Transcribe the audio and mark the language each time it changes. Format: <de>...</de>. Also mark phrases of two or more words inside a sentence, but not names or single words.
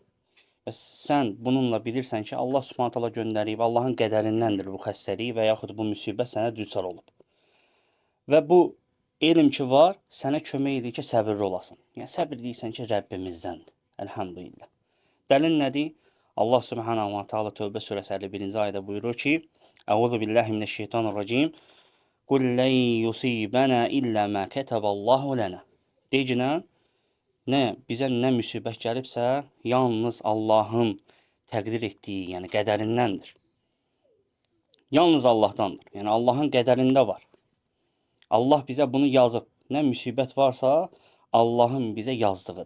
<az>Və sən bununla bilirsən ki, Allah</az> <ar>سبحانه تعالى</ar> <az>göndərib, Allahın qədərindəndir bu xəstəlik və yaxud bu müsibət sənə düçar olub. Və bu elm ki var, sənə kömək edir ki, səbirli olasın. Yəni səbir deyirsən ki, Rəbbimizdəndir. Elhamdülillah. Dəlil nədir? Allah</az> <ar>سبحانه تعالى</ar> <az>Tövbə surəsi 51-ci ayədə buyurur ki:</az> <ar>"أعوذ بالله من الشيطان الرجيم. قل لن يصيبنا إلا ما كتب الله لنا."</ar> <az>Deyinə, bizə nə müsibət gəlibsə, yalnız Allahın təqdir etdiyi, yəni qədərindəndir. Yalnız Allahdandır. Yəni Allahın qədərində var. Allah bizə bunu yazıb. Nə müsibət varsa, Allahın bizə yazdığıdır.</az>